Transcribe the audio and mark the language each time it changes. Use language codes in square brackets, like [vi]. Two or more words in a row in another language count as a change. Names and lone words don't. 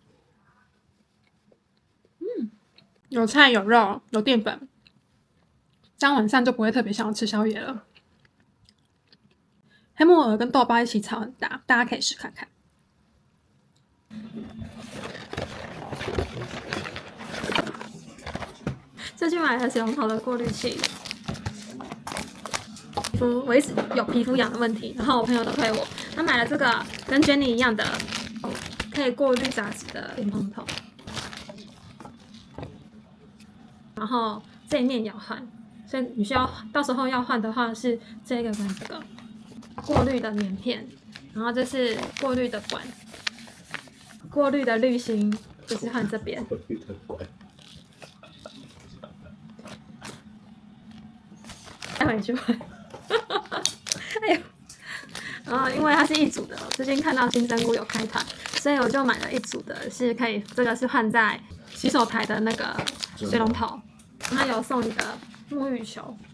[zh] 有菜有肉有澱粉，這樣晚上就不會特別想要吃宵夜了。黑木耳跟豆包一起炒很搭，大家可以試看看。这去買了水龍頭的過濾器。我一直有皮膚癢的問題，然後我朋友都推我，他買了這個跟 Jenny 一樣的可以過濾雜質的蓮蓬頭，然後這一面也要換，所以你需要到時候要換的話是這個跟這個過濾的棉片，然後這是過濾的管，過濾的濾芯就是換這邊。過濾的管。待會去換。哎呦，然後因為它是一組的，最近看到金針菇有開團，所以我就買了一組的，是可以，這個是換在洗手台的那個水龍頭，它有送你的沐浴球。